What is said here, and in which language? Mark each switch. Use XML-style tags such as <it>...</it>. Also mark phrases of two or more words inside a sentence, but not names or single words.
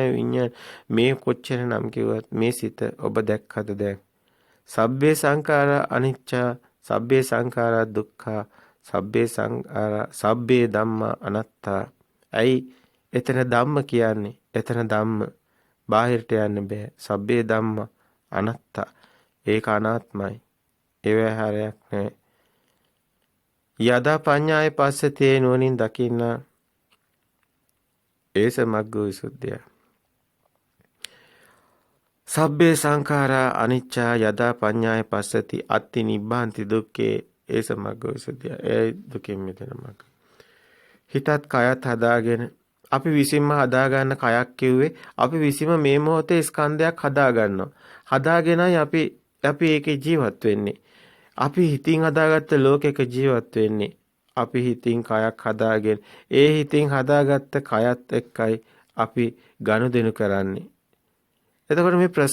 <si>විඤ්ඤාණ මේ කොච්චර නම් කිව්වත් මේ සිත ඔබ දැක්කද දැන්</si> <pi>සබ්බේ සංඛාරා අනිච්ච සබ්බේ සංඛාරා දුක්ඛ සබ්බේ සංඛාරා සබ්බේ ධම්මා අනාත්තා</pi> <si>ඇයි එතන ධම්ම කියන්නේ එතන ධම්ම බාහිරට යන්න බෑ</si> <pi>සබ්බේ ධම්මා අනාත්තා</pi> <si>ඒක අනාත්මයි ඒවැ හරයක් නෑ</si> <pi>යදා පඤ්ඤාය පස්සතේ</pi> <si>නුවණින් දකින්න</si> <pi>ඒස මග්ගෝ විසුද්ධිය සබ්බේ සංඛාරා අනිච්චා යදා පඤ්ඤාය පස්සති අත්ති නිබ්බාන්ති දුක්ඛේ ඒස මග්ගෝ</pi> <si>විසුද්ධිය ඒ දුකෙන් මිදෙන මග්ග හිතත් කයත් හදාගෙන අපි විසින්ම හදාගන්න කයක් කිව්වේ අපි විසින්ම මේ මොහොතේ ස්කන්ධයක් හදාගන්නවා හදාගෙනයි අපි ඒකේ ජීවත් වෙන්නේ අපි හිතින් හදාගත්ත ලෝකයක ජීවත් වෙන්නේ අපි හිතින් කයක් හදාගෙන ඒ හිතින් හදාගත්ත කයත් එක්කයි අපි ගනුදෙනු කරන්නේ එතකොට මේ</si>